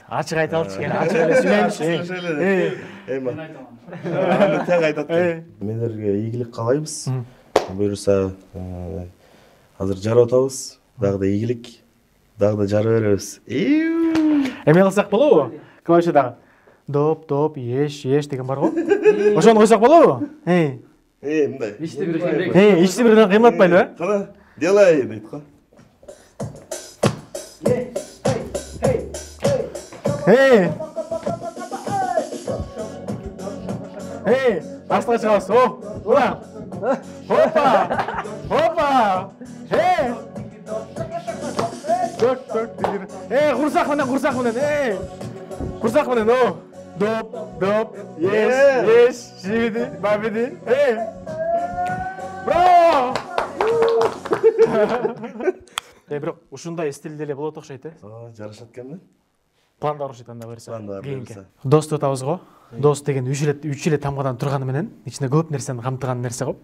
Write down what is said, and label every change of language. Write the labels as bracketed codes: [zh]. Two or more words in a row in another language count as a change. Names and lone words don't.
[ky] Ачык айта алчы, кene ачык эле сүйлөйүнчү. Мен айтам. Тең айтат. Медерге ийгилик каалайбыз. Буюрса азыр жарып атабыз. Дагы да ийгилик, дагы да жарып беребиз. Эме кылсак болобу? Клавишадагы доп, еш деген бар го. Ошону койсок болобу? Мындай. Ишти бир кийинирээк. Ичти бирден кыймылатпайлы, Кана, делай дейт го. Астыга чыгабыз. Ура! Опа! Курсак менен, Курсак менен, доп, еш, жибиди, бабиди, браво! Бирок ушундай стилде эле болот окшойт, Жарашат экен. Планда окшойт анда берсе. Планда Кийинки. Дос деп атабыз го. Дос деген 3 эле тамгадан турганы менен ичинде көп нерсени камтыган нерсе го.